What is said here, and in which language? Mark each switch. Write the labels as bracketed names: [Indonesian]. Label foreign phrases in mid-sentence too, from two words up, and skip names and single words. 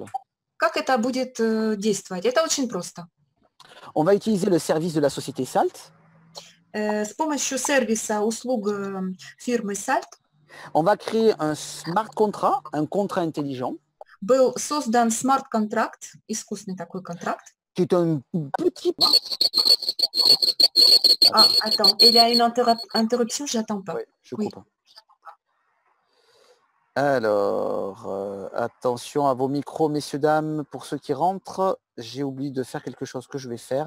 [Russian] Как это будет действовать? Это очень просто. [French] On va utiliser le service de la société Salt. [Russian] С помощью сервиса услуг фирмы Salt [French] On va créer un [English] smart contract, [French] un contrat intelligent, [Russian] был создан смарт-контракт, искусственный такой контракт. [French] qui est un petit... Ah, attends, il y a une interruption, j'attends pas. Oui, je Oui. coupe. Alors, attention à vos micros, messieurs, dames, pour ceux qui rentrent. J'ai oublié de faire quelque chose que je vais faire.